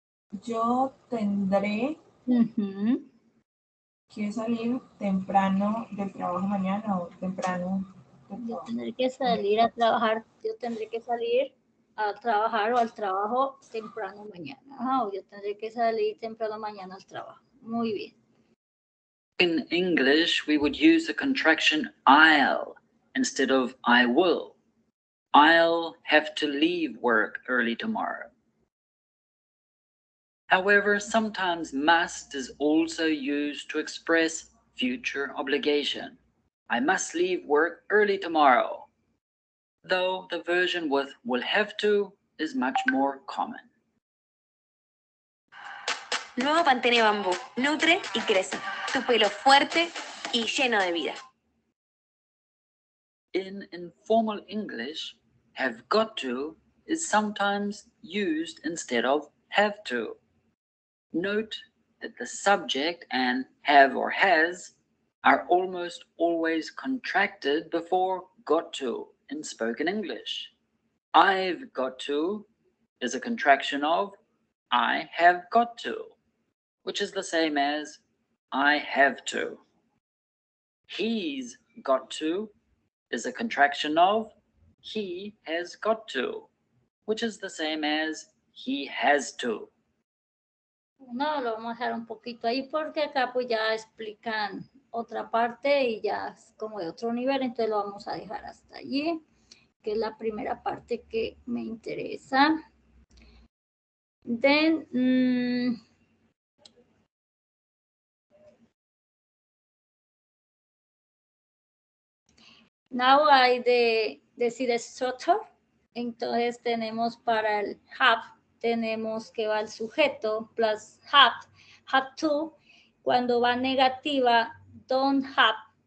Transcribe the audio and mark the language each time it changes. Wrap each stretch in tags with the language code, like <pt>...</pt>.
<es>Yo tendré que salir temprano del trabajo mañana o temprano. Yo tendré que salir a trabajar. Yo tendré que salir a trabajar o al trabajo temprano mañana. O yo tendré que salir temprano mañana al trabajo. Muy bien.</es> <en>In English, we would use the contraction I'll instead of I will. I'll have to leave work early tomorrow. However, sometimes must is also used to express future obligation. I must leave work early tomorrow, though the version with will have to is much more common.</en> <es>Nuevo Pantene Bambú. Nutre y crece. Tu pelo fuerte y lleno de vida.</es> <en>In informal English, have got to is sometimes used instead of have to. Note that the subject and have or has are almost always contracted before got to in spoken English. I've got to is a contraction of I have got to, which is the same as I have to. He's got to is a contraction of he has got to, which is the same as he has to.</en> <es>No, lo vamos a dejar un poquito ahí porque acá pues ya explican otra parte y ya es como de otro nivel, entonces lo vamos a dejar hasta allí, que es la primera parte que me interesa.</es> <en>Then, now</en> <es>hay de decir structure, entonces tenemos para el have, tenemos que va el sujeto plus have to, cuando va negativa, don't have,</es>